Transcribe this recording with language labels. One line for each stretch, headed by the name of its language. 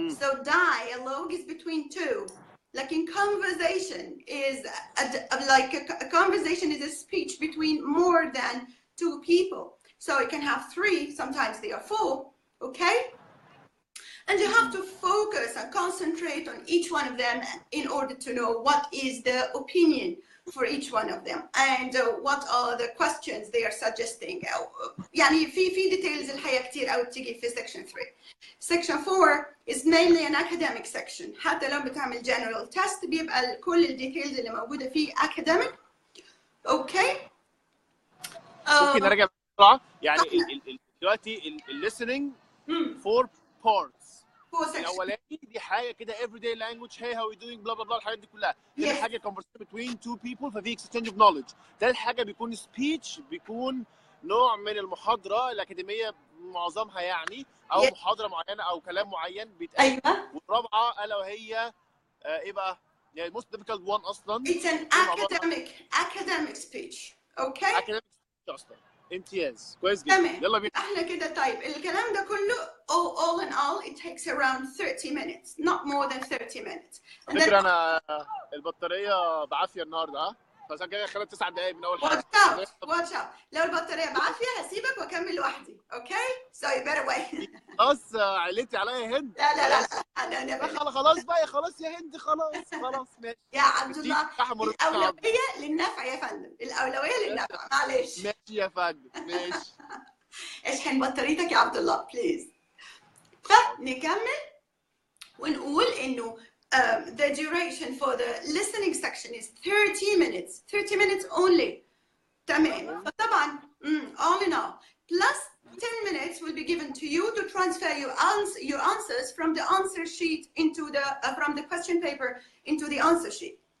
English: So dialogue is between 2. Like in conversation is a conversation is a speech between more than 2 people. So it can have 3, sometimes they are 4, okay? And you have to focus and concentrate on each one of them in order to know what is the opinion for each one of them and what are the questions they are suggesting.
Arabic: يعني في details الحقيقة كتير أوي بتيجي في section 3.
English: Section 4 is mainly an academic section.
Arabic: حتى لو بتعمل general test بيبقى كل الديتيلز اللي موجودة فيه academic.
English: Okay.
Arabic: ممكن نرجع بسرعة. يعني دلوقتي listening 4 parts. الأولاني دي حاجة كده
English: everyday language, hey how are you doing blah blah
Arabic: blah الحاجات دي كلها. تاني حاجة
English: conversation between 2 people ففي exchange of knowledge.
Arabic: تالت حاجة بيكون speech, بيكون نوع من المحاضرة الأكاديمية معظمها يعني أو محاضرة معينة أو كلام معين بيتقال. والرابعة ألا وهي إيه بقى؟ يعني
English: most difficult one
Arabic: أصلا.
English: It's an academic speech. Okay. Academic speech أصلا.
Arabic: امتياز كويس جدا. يلا بينا. احنا كده طيب الكلام ده كله
English: all in all it takes around 30 minutes, not more than 30 minutes.
Arabic: فكرة أنا البطارية بعافية النهارده ها؟ فعشان كده خدت 9 دقايق من أول حاجة.
English: watch out.
Arabic: لو البطارية بعافية هسيبك وأكمل لوحدي.
English: Okay? So you better wait.
Arabic: خلاص عليتي عليا يا هند. لا أنا خلاص بقى خلاص يا هند خلاص ماشي. يا عبد الله الأولوية للنفع يا فندم. الأولوية للنفع معلش. ماشي يا فندم ماشي. اشحن بطاريتك يا عبد الله بليز. فنكمل ونقول إنه
English: the duration for the listening section is 30 minutes. 30 minutes only. تمام. فطبعا all in all plus 10 minutes will be given to you to transfer your answers from the answer sheet into the from the question paper into the answer sheet.